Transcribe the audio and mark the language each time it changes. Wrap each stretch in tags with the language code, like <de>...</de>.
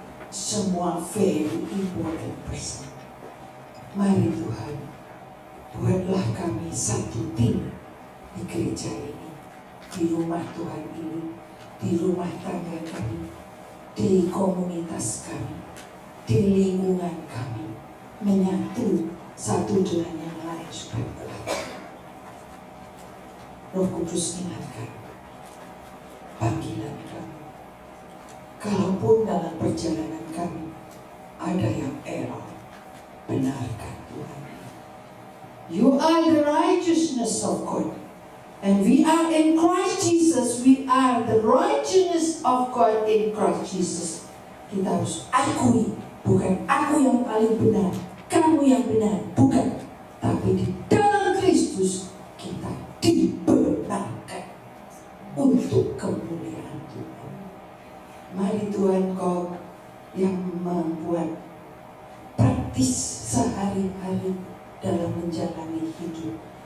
<id>Semua</id> <en>very important person.</en> <id>Mari Tuhan, buatlah kami satu tim di gereja ini, di rumah Tuhan ini, di rumah tangga kami, di komunitas kami, di lingkungan kami, menyatu satu dengan yang lain. supaya berlaku. Roh Kudus ingatkan panggilan kami. Kalaupun dalam perjalanan kami ada yang error, benarkan Tuhan.</id> <en>You are the righteousness of God. And we are in Christ Jesus. We are the righteousness of God in Christ Jesus.</en> <id>Kita harus akui, bukan aku yang paling benar, kamu yang benar, bukan. Tapi di dalam Kristus kita dibenarkan untuk kemuliaan Tuhan. Mari Tuhan, Kau yang membuat praktis sehari-hari dalam menjalani hidup.</id>